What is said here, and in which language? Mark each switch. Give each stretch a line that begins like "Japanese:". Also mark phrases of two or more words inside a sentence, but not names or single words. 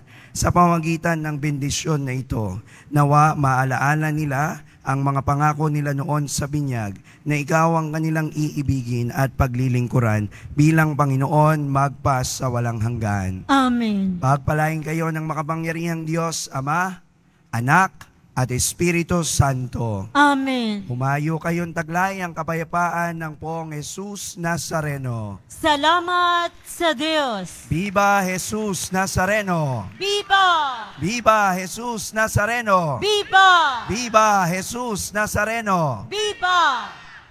Filipino: Sa pamamagitan ng bendisyon na ito, nawa maalaala nila ang mga pangako nila noon sa binyag na ikaw ang kanilang iibigin at paglilingkuran bilang Panginoon magpas sa walang hanggan. Amen. Pagpalain kayo ng makapangyarihang Diyos, Ama, Anak, at Espiritu Santo. Amen. Humayo kayong taglay ang kapayapaan ng Poong Jesus Nazareno. Salamat sa Diyos. Viva Jesus Nazareno! Viva! Viva Jesus Nazareno! Viva! Viva Jesus Nazareno! Viva!